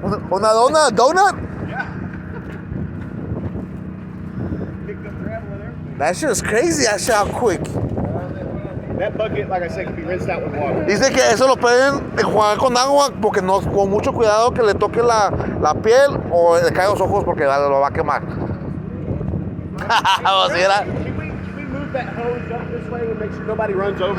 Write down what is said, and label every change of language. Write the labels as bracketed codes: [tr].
[es] Una donut? [en] Yeah. Picked up gravel and everything. That shit is crazy. That shit how quick. That bucket, like I said, can be rinsed out with water. [es] Dice que eso lo pueden enjuagar con agua porque no, con mucho cuidado que le toque la piel o le cae los ojos porque lo va a quemar. Vamos a ir a... [en] Can we move that hose up this way and make sure nobody runs over?